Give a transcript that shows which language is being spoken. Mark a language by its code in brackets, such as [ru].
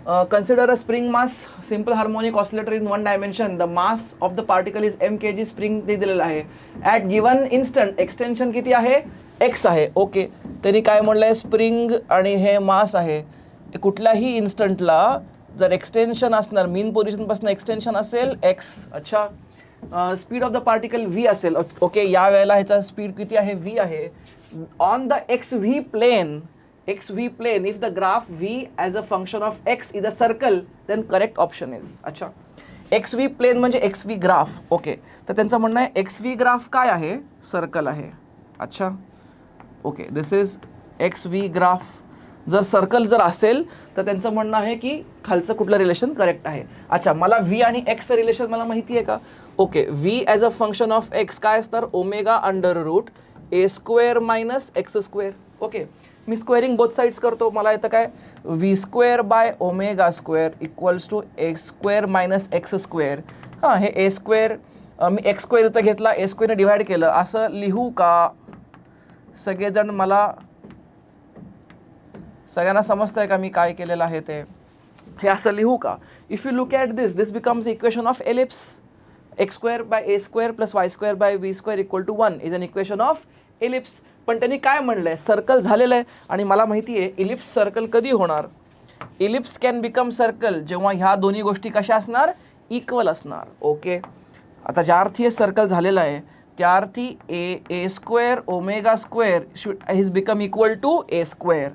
[en] Consider a spring mass simple harmonic oscillator in 1 dimension. The mass of the particle is m kg. [mr] Spring ते दिलेलं आहे. [en] at given instant extension [mr] किती आहे? x आहे, okay. त्यांनी काय म्हणलंय? स्प्रिंग आणि हे मास आहे, कुठल्याही इन्स्टंटला जर एक्सटेन्शन असणार, मीन पोझिशनपासून एक्सटेन्शन असेल x. [en] अच्छा, speed of the particle v [mr] असेल, [en] Okay. [mr] या वेळेला ह्याचा स्पीड किती आहे? v आहे. [en] On the xv plane, if the graph v as a function of x is a circle then correct option is. [mr] अच्छा, xv प्लेन म्हणजे xv ग्राफ, ओके. तर त्यांचं म्हणणं आहे xv ग्राफ काय आहे? सर्कल आहे. [en] अच्छा, okay, this is xv graph. [mr] जर सर्कल जर असेल तर त्यांचं म्हणणं आहे की खालचं कुठलं रिलेशन करेक्ट आहे. अच्छा, मला v आणि x रिलेशन मला माहिती आहे का? Okay, [en] v as a function of x [mr] काय असणार? [en] Omega under root a square minus x square, okay. [mr] मी [en] squaring both sides [mr] करतो, मला येतं काय? [en] v square by omega square equals to a square minus x square. [mr] हां, हे a square मी x square इथं घेतला, a स्क्वेअरने डिवाइड केलं, असं लिहू का? सगळेजण मला, सगळ्यांना समजतं आहे का मी काय केलेलं आहे ते? हे असं लिहू का? [en] If you look at this becomes equation of ellipse. X square by a square plus y square by v square equal to 1 is an equation of ellipse. [mr] पण त्यांनी काय म्हणलं आहे? सर्कल झालेलं आहे, आणि मला माहिती आहे इलिप्स सर्कल कधी होणार? [en] ellipse can become circle [mr] जेव्हा ह्या दोन्ही गोष्टी कशा असणार? इक्वल असणार, ओके. आता ज्या अर्थी हे सर्कल झालेलं आहे त्या अर्थी [en] A square omega square is become equal to a square.